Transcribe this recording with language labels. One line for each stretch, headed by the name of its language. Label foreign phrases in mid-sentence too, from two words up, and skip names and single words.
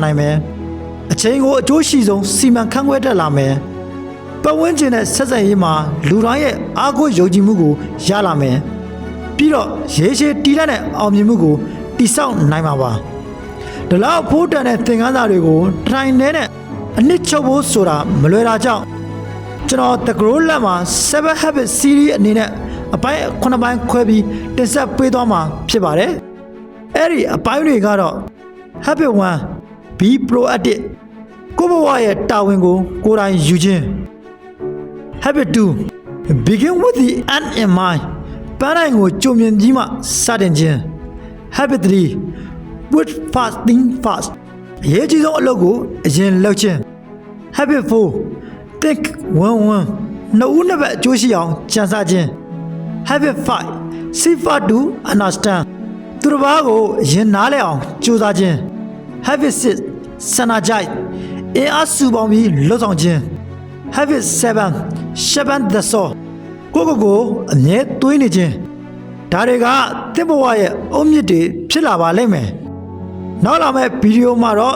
Burmese: နိုင်မယ်အချိန်ကိုအကျိုးရှိဆုံးစီမံခန့်ခွဲတတ်လာမယ်ပတ်ဝန်းကျင်နဲ့ဆက်ဆံရေးမှာလူတိုင်းရဲ့အားကိုးယုံကြည်မှုကိုရလာမယ်ပြီးတော့ရေရှည်တည်တတ်တဲ့အောင်မြင်မှုကိုတည်ဆောက်နိုင်မှာပါဒီလောက်ဖို့တန်တဲ့သင်ခန်းစာတွေကိုထိုင်နေတဲ့အနှစ်ချုပ်ဖို့ဆိုတာမလွယ်တာကြောင့်ကျွန်တော် The Grow လက်မှာ7 Habits Series အနေနဲ့အပိုင်း9ပိုင်းခွဲပြီးတင်ဆက်ပေးသွားမှာဖြစ်ပါတယ်။အဲ့ဒီအပိုင်းတွေကတော့ Habit
English: 1 Be Proactive
Burmese: ကိုယ့်ဘဝရဲ့တာဝန်ကိုကိုယ်တိုင်ယူခြင်း
English: Habit 2 Begin with the end in mind
Burmese: ပန်းတိုင်းကိုကြုံမြင်ပြီးမှစတင်ခြင်း
English: Habit 3 Put first thing first
Burmese: အရေးကြီးဆုံးအလုပ်ကိုအရင်လုပ်ခြင်း
English: Habit 4 Think
Burmese: win-win နှစ်ဦးနှစ်ဘက်အကျိုးရှိအောင်ကြံစခြင်း
English: Habit 5 Seek for to understand
Burmese: သူတစ်ပါးကိုအရင်နားလည်အောင်ကြိုးစားခြင်း
English: Habit 6 Synergize
Burmese: အင်အားစုပေါင်းပြီးလှုပ်ဆောင်ခြင်း Habit
English: 7 Sharpen the saw
Burmese: ကိုအမြဲတွေးနေခြင်းဒါတွေကသင်ဘဝရဲ့အုတ်မြစ်တွေဖြစ်လာပါလိမ့်မယ်နောက်လာမယ့်ဗီဒီယိုမှာတော့